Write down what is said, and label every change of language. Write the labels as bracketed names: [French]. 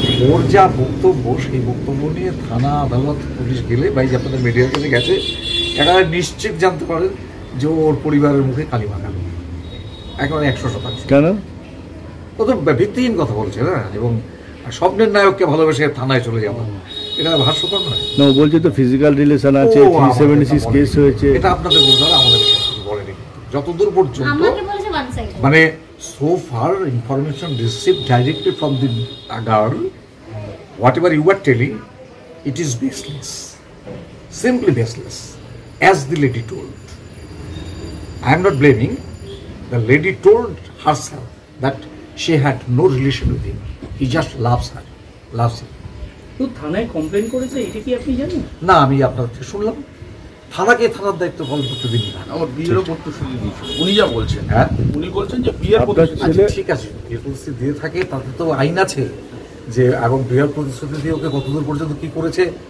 [Bangla] ওর যা বক্তব্য, সেই বক্তব্য নিয়ে থানা, আদালত, পুলিশ গেলে বা যে আপনাদের মিডিয়ার কাছে গেছে, একেবারে নিশ্চিত জানতে পারেন যে ওর পরিবারের মুখে কালি মাখানো, একেবারে 100%। কেন? ও তো ভিত্তিহীন কথা বলছে না, এবং স্বপ্নের নায়ককে ভালোবেসে থানায় চলে যাবো, এটা হাস্যকর নয়। না, বলছে তো ফিজিক্যাল রিলেশন আছে, 376 কেস হয়েছে। এটা আপনাদের বলতে হবে, আমাদের বলেনি যতদূর পর্যন্ত। মানে [English] so far information received directly from the girl, whatever you are telling, it is baseless, simply baseless, as the lady told. I am not blaming. The lady told herself that she had no relation with him. He just loves her, loves him. [Bangla] তো থানায় complain করেছে, এটা কি আপনি জানেন? না, আমি আপনার থেকে শুনলাম। থানাকে থানার দায়িত্ব পালন করতে দিন না। আমার বিয়েরও প্রতিশ্রুতি দিয়েছিল উনি, যা বলছেন। হ্যাঁ, উনি বলছেন যে বিয়ের প্রতিশ্রুতি। ঠিক আছে, বিয়ের প্রতিশ্রুতি দিয়ে থাকে, তাতে তো আইন আছে যে, এবং বিয়ের প্রতিশ্রুতি দিয়ে ওকে কতদূর পর্যন্ত কি করেছে।